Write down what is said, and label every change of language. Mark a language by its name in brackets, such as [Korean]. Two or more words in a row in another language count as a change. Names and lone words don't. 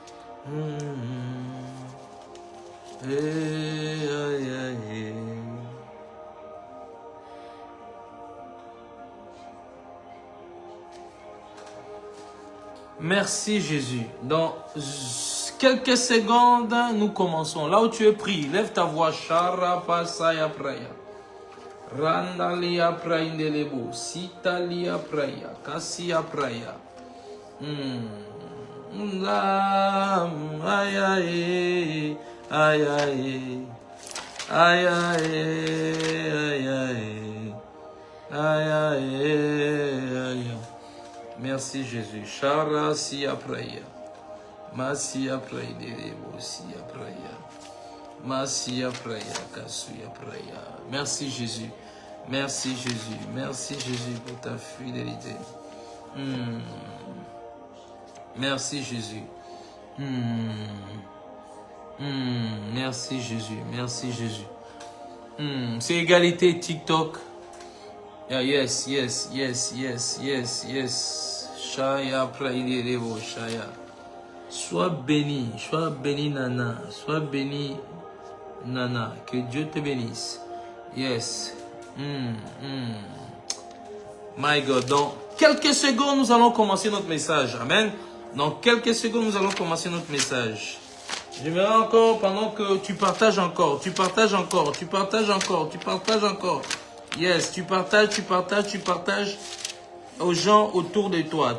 [French] Aïe, aïe. Merci Jésus. Dans quelques secondes, nous commençons. Là où tu es pris, lève ta voix. Sharapasaya praya. Randalia praindelebo. Sitalia praya. Kassia praya. Aïe aïe. Aïe aïe. Aïe aïe. Aïe aïe. Merci Jésus. Shara siya praya. Masia praya delebo siya praya. Masia praya kasuya praya. Merci Jésus. Merci Jésus. Merci Jésus pour ta fidélité. Merci Jésus. Merci Jésus. Merci Jésus. C'est égalité TikTok. Yes. Shaya praïdérevo, Shaya. Sois béni Nana. Sois béni Nana. Que Dieu te bénisse. [English] Yes. My God. [French] Dans quelques secondes, nous allons commencer notre message. Amen. Dans quelques secondes, nous allons commencer notre message. J'aimerais encore, pendant que tu partages encore. Yes, tu partages aux gens autour de toi.